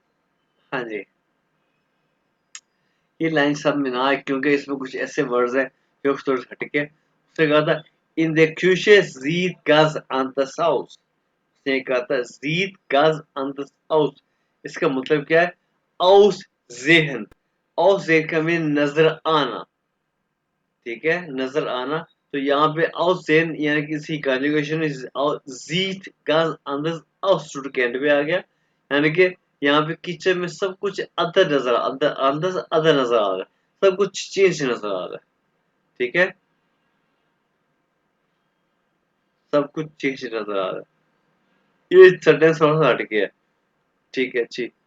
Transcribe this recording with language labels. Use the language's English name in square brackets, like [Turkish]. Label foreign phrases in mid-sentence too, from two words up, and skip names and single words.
[Hindi] हाँ जी, ये लाइन सब में ना आए, क्योंकि इसमें कुछ ऐसे वर्ड्स हैं फिर थोड़ा हटके उसने कहा था [German] in der Küche sieht ganz anders aus. [Hindi] उसने कहा था [German] sieht ganz anders aus, [Hindi] इसका मतलब क्या है? [German] aus Sehen, aus Sehen [Hindi] का मीन नजर आना, ठीक है, नजर आना। तो यहाँ पे [German] aus Sehen [Hindi] यानी कि इसकी कॉन्जुगेशन [German] sieht ganz anders aus [Hindi] टू के एंड पे आ गया, यानी कि यहाँ पे किचन में सब कुछ अदर नजर अदर नजर आ रहा है, सब कुछ चेंज नजर आ रहा है, ठीक है, सब कुछ चेंज नजर आ रहा है। ये सेंटेंस थोड़ा सा हट गया, ठीक है, अच्छी।